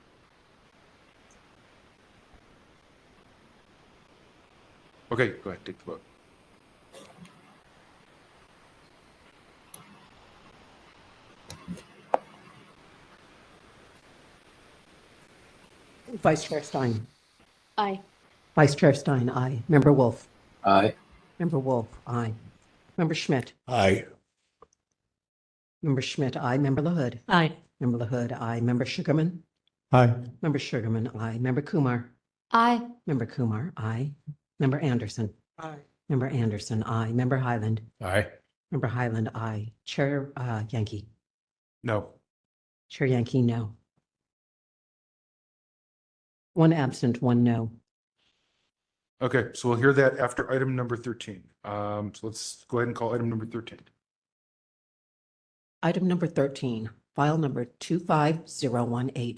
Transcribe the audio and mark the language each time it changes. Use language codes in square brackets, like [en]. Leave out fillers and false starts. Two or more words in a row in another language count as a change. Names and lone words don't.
[en] Okay, go ahead, take the vote. Vice Chair Stein. Aye. Vice Chair Stein, aye. Member Wolf. Aye. Member Wolf, aye. Member Schmidt. Aye. Member Schmidt, aye. Member LaHood. Aye. Member LaHood, aye. Member Sugarman. Aye. Member Sugarman, aye. Member Kumar. Aye. Member Kumar, aye. Member Anderson. Aye. Member Anderson, aye. Member Highland. Aye. Member Highland, aye. Chair Yankee. No. Chair Yankee, no. One absent, one no. Okay, so we'll hear that after item number 13. So let's go ahead and call item number 13. Item number 13, file number 25018.